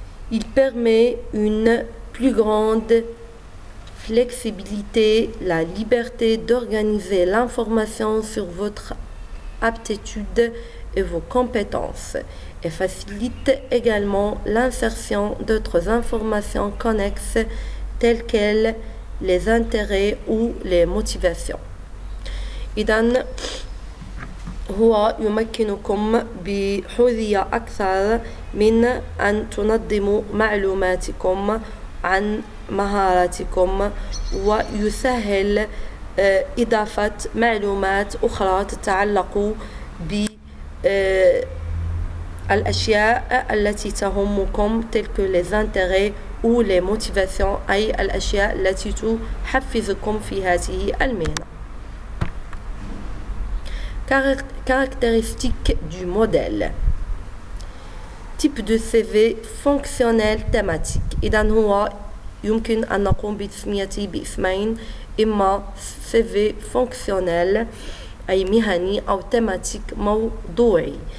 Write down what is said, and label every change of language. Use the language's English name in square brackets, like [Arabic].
[French] Il permet une plus grande flexibilité, la liberté d'organiser l'information sur votre aptitude et vos compétences, et facilite également l'insertion d'autres informations connexes telles que les intérêts ou les motivations. [Arabic] إذن هو يمكنكم بحرية أكثر من أن تنظموا معلوماتكم عن مهاراتكم، ويسهل إضافة معلومات أخرى تتعلق بالأشياء التي تهمكم تلك [French] les intérêts ou les motivations، [Arabic] أي الأشياء التي تحفزكم في هذه المهنة. [French] Caractéristiques du modèle. Type de CV fonctionnel thématique. [Arabic] إذن هو يمكن أن نقوم بتسميته باسمين، إما CV fonctionnel أي مهني أو thématique موضوعي.